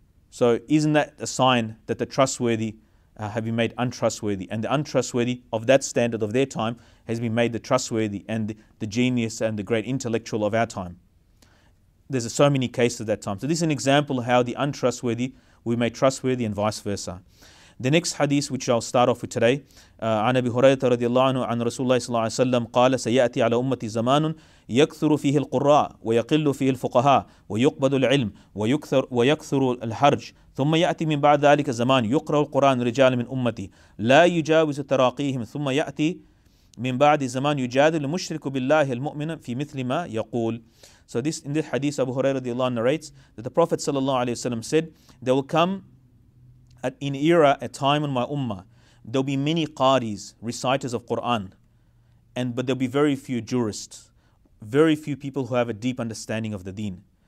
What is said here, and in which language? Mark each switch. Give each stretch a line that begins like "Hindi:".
English: So isn't that a sign that the trustworthy have been made untrustworthy, and the untrustworthy of that standard of their time has been made the trustworthy and the genius and the great intellectual of our time? There's so many cases of that time. So this is an example of how the untrustworthy we made trustworthy and vice versa. The next hadith which I'll start off with today,
Arabic: عن أبي هريرة رضي الله عنه عن رسول الله صلى الله عليه وسلم قال سيأتي على أمتي زمان يكثر فيه القراء ويقل فيه الفقهاء ويقبض العلم ويكثر الحرج ثم يأتي من بعد ذلك زمان يقرأ القرآن رجال من أمتي لا يجاوز تراقيهم ثم يأتي من بعد زمان يجادل المشرك بالله المؤمن في مثل ما يقول.
English: So in this hadith, Abu Hurairah radiallahu anhu narrates that the Prophet sallallahu alaihi wasallam said, there will come a time in my ummah, there'll be many qadis, reciters of Quran, but there'll be very few jurists, very few people who have a deep understanding of the deen.